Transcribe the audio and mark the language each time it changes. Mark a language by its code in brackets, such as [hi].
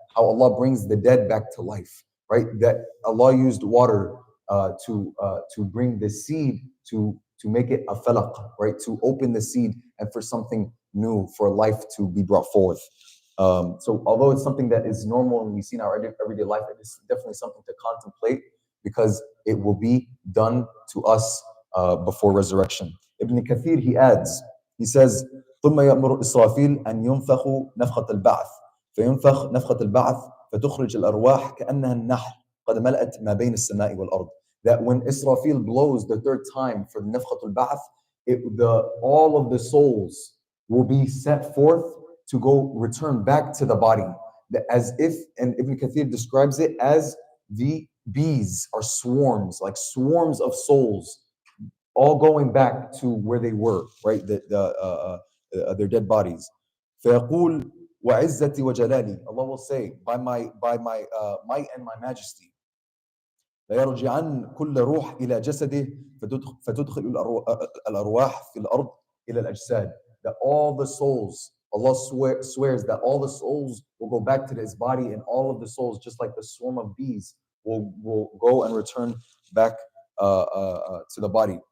[en] How Allah brings the dead back to life. Right? That Allah used water to bring the seed to make it a falaq, right? To open the seed and for something new, for life to be brought forth. So although it's something that is normal and we see in our everyday life, it is definitely something to contemplate, because it will be done to us before resurrection. Ibn Kathir, he adds, he says, [ar] ثم يأمر إسرافيل أن ينفخ نفخة البعث فينفخ نفخة البعث فتخرج الأرواح كأنها النحل قد ملأت ما بين السماء والأرض. [en] That when Israfil blows the third time for the nafkhatul ba'th, all of the souls will be set forth to go return back to the body. As if, and Ibn Kathir describes it as the bees are swarms, like swarms of souls, all going back to where they were, right? Their dead bodies. [ar] فيقول وعزتي وجلالي, [en] Allah will say, by my might and my majesty, [ar] ليرجعن كل روح إلى جسده فتدخل الأرواح في الأرض إلى الأجساد. [en] That all the souls, Allah swears that all the souls will go back to his body, and all of the souls, just like the swarm of bees, will go and return back to the body.